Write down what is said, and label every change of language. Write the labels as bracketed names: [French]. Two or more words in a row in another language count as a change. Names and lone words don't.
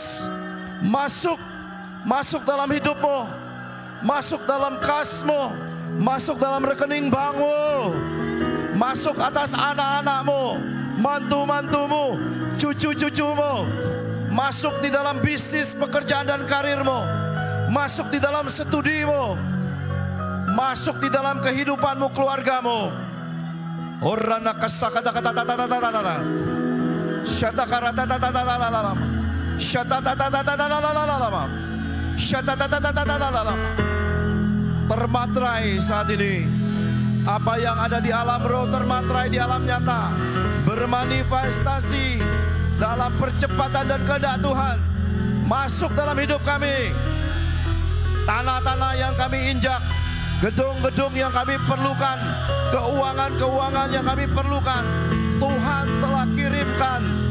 [Indonesian] Masuk dalam hidupmu, masuk dalam kasmu, masuk dalam rekening bankmu, masuk atas anak-anakmu, mantu-mantumu, cucu-cucumu, masuk di dalam bisnis, pekerjaan dan karirmu, masuk di dalam studimu, masuk di dalam kehidupanmu, keluargamu. Orana kasakata-kata-kata-kata-kata-kata, syatakarata-tata-tata-tata-tata, syatatatata-tata-tata-tata-tata, syatatatata-tata-tata-tata. Termaterai saat ini Apa yang ada di alam roh termaterai di alam nyata, bermanifestasi dalam percepatan dan kehendak Tuhan. Masuk dalam hidup kami. Tanah-tanah yang kami injak, gedung-gedung yang kami perlukan, keuangan-keuangan yang kami perlukan, Tuhan telah kirimkan.